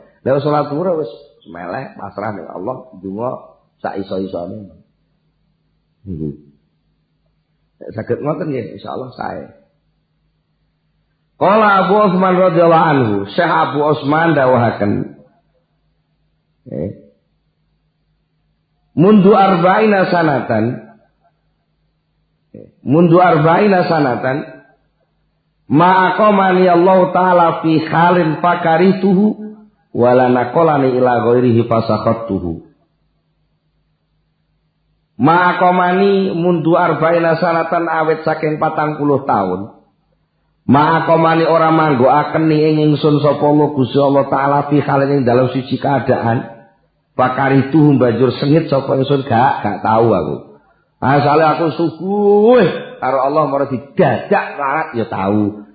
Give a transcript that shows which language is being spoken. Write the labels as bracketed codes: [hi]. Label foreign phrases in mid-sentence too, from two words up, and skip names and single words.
[jv] Lek salat zuhur wis meleh pasrah ning Allah, donga sak iso-isone. Niku. Nek saged ngoten nggih insyaallah sae. [ar] قال أبو عثمان رضي الله عنه, Syekh Abu Utsman dawuhaken. منذ أربعين سنة ما أقامني الله تعالى في حال فكرهته ولا نقلني إلى غيره فسخطته. ما أقامني منذ أربعين سنة [jv] awet saking 40 tahun. Ma'aqamani ora manggoaken ing ingsun sapa Gusti [ar] الله تعالى في حال [jv] ing dalam siji keadaan. Fakaritu banjur sengit sapa ingsun gak tahu aku. Asale aku subuh karo Allah marang didadak larat ya tahu.